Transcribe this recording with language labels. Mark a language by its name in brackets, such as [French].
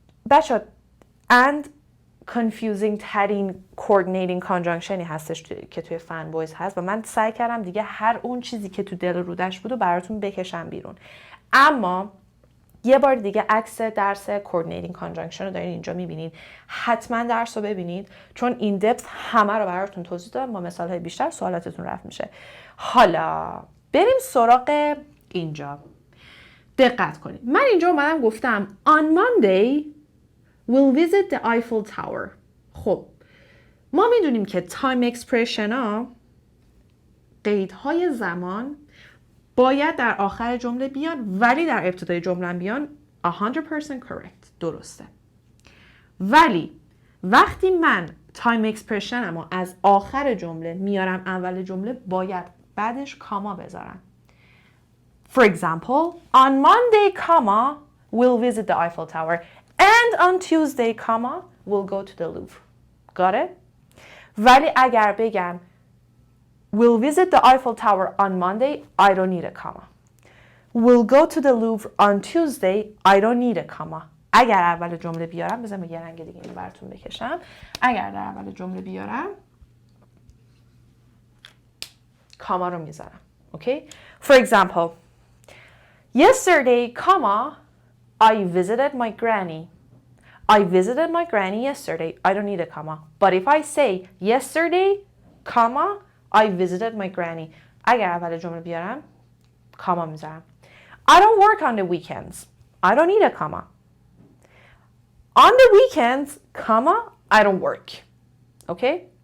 [Persian] بچه and confusing ترین coordinating conjunctionی هستش که توی فن بویز هست و من سعی کردم دیگه هر اون چیزی که تو دل رودش بود و براتون بکشم بیرون. اما یه بار دیگه عکس درس coordinating conjunction رو دارین اینجا میبینید. حتما درس رو ببینید چون این دپت همه رو براتون توضیح دادم. با مثال های بیشتر سوالاتتون رفت میشه. حالا بریم سراغ اینجا. دقت کنید. من اینجا اومدم گفتم [English] on Monday we'll visit the Eiffel Tower. [Persian] خب ما میدونیم که time expression ها قیدهای زمان باید در آخر جمله بیان ولی در ابتدای جمله بیان [English] 100% correct. [Persian] درسته. ولی وقتی من time expression اما از آخر جمله میارم اول جمله باید بعدش کاما بذارم. [English] For example, on Monday, comma, we'll visit the Eiffel Tower. And on Tuesday, comma, we'll go to the Louvre. Got it? [Persian] ولی اگر بگم [English] we'll visit the Eiffel Tower on Monday, I don't need a comma. We'll go to the Louvre on Tuesday, I don't need a comma. [Persian] اگر اول جمله بیارم بذارم یه رنگ دیگه اینو براتون بکشم. اگر در اول جمله بیارم کاما رو میذارم. [English] Okay? For example, yesterday, comma, I visited my granny. I visited my granny yesterday. I don't need a comma. But if I say yesterday, comma, I visited my granny. [Persian] اگر اول جمله بیارم کاما میذارم. [English] I don't work on the weekends. I don't need a comma. On the weekends, comma, I don't work. Okay?